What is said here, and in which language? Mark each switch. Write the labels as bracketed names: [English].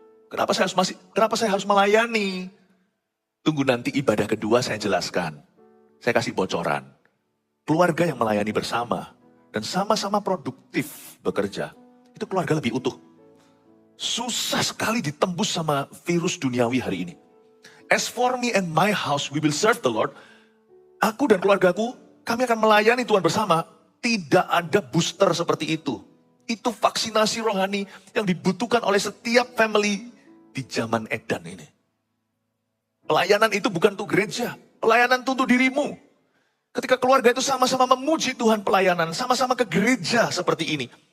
[Indonesian] Kenapa saya harus melayani? Tunggu nanti ibadah kedua saya jelaskan. Saya kasih bocoran. Keluarga yang melayani bersama dan sama-sama produktif bekerja, itu keluarga lebih utuh. Susah sekali ditembus sama virus duniawi hari ini. [English] As for me and my house, we will serve the Lord. [Indonesian] Aku dan keluargaku, kami akan melayani Tuhan bersama. Tidak ada booster seperti itu. Itu vaksinasi rohani yang dibutuhkan oleh setiap family di zaman edan ini. Pelayanan itu bukan untuk gereja. Pelayanan itu untuk dirimu. Ketika keluarga itu sama-sama memuji Tuhan pelayanan, sama-sama ke gereja seperti ini.